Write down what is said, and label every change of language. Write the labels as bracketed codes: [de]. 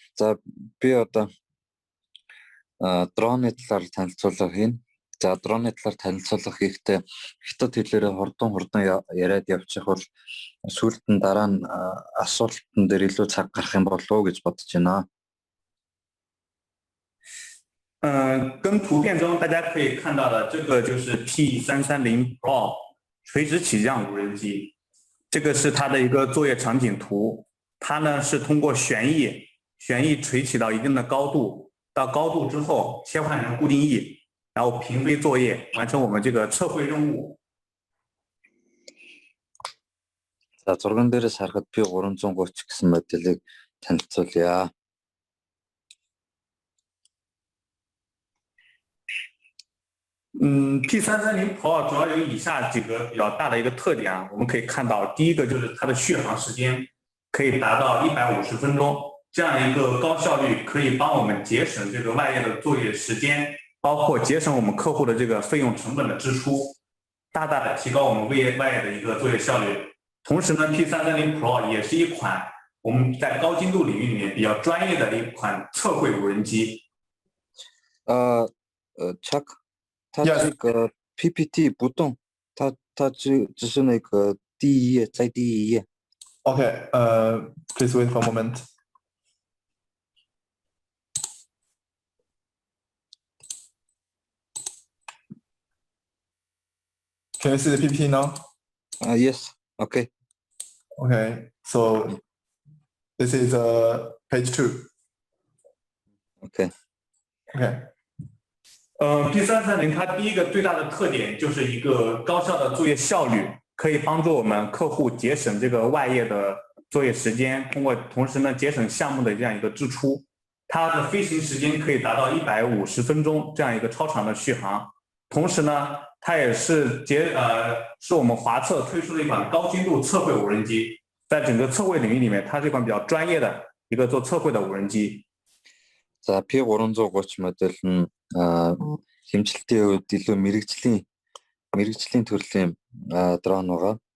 [mn] За би одоо дроны талаар танилцуулга хийн. За дроны талаар танилцуулга хийхдээ хятад хэлээрээ хурдан яриад явчих бол сүүлд нь дараа нь асуултан дээр илүү цаг гарах юм болов уу гэж бодож байна. [zh] 跟图片中大家可以看到的这个就是 P330 Pro 垂直起降无人机，这个是它的一个作业场景图。它呢是通过旋翼垂起到一定的高度，到高度之后切换成固定翼，然后平飞作业，完成我们这个测绘任务。 [mn] За зурган дээрээс харахад P330 гэсэн моделийг танилцуулъя. [zh] P330 Pro 主要有以下几个比较大的一个特点啊，我们可以看到，第一个就是它的续航时间可以达到150分钟，这样一个高效率可以帮我们节省这个外页的作业时间，包括节省我们客户的这个费用成本的支出，大大的提高我们外页的一个作业效率。同时呢 ，P330 Pro 也是一款我们在高精度领域里面比较专业的一款测绘无人机。 Chuck， 它这个 PPT 不动，它只是那个第一页，在第一页。 [en] Okay, please wait for a moment. Can you see the PPT now? Yes. Okay. Okay, so this is page 2. Okay. Okay. [zh] P330 它第一个最大的特点就是一个高效的作业效率，可以帮助我们客户节省这个外页的作业时间，同时呢节省项目的这样一个支出。它的飞行时间可以达到150分钟这样一个超长的续航。同时呢，它也是是我们华测推出的一款高精度测绘无人机，在整个测绘领域里面，它是一款比较专业的一个做测绘的无人机。 [mn] За P330 модель нь хэмжилтийн үед илүү мэрэгжлийн төрлийн дрон байгаа.